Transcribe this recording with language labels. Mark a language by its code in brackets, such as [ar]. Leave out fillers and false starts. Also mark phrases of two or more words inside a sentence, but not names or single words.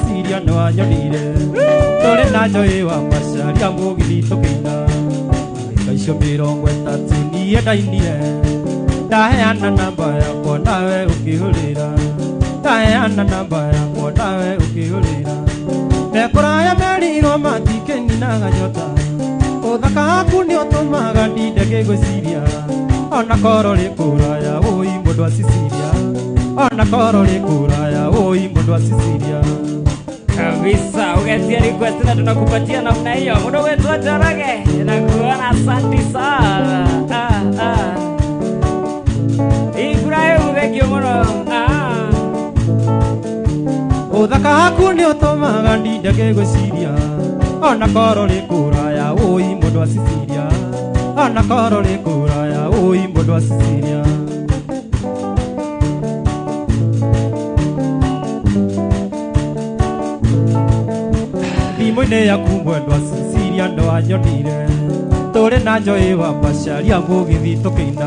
[ki] gwĩciria nĩ wanyonire tũrĩ na njoĩ wa macaria mũgithi tũkĩina ndagĩka icio 30 niĩ ndainire ndaheana namba yakwa nawe ũkĩhũrĩra ndaheana namba yakwa nawe ũkĩhũrĩra mekũraya merirwo matikĩninaga nyota ũthaka waku nĩ ũtũmaga ndinde ngĩgwĩciria ona korwo rĩ kũraya ũi mũndũ wa Sicilia ona korwo rĩ kũraya ũi mũndũ wa Sicilia [sw] kabisa. Ugetia request na tunakupatia namna hiyo. Muda wetu wa Njoroge nakuona, asante sana. [ki] Ibrahim thengio muno. ũthaka waku nĩ ũtũmaga ndinde ngĩgwĩciria ona korwo rĩ kũraya ũi mũndũ wa Sicilia ona korwo rĩ kũraya ũi mũndũ wa Sicilia thimũ-inĩ yaku mwendwa Sicilia ndo wanyonire tũrĩ na njoĩ wa macaria mũgithi tũkĩina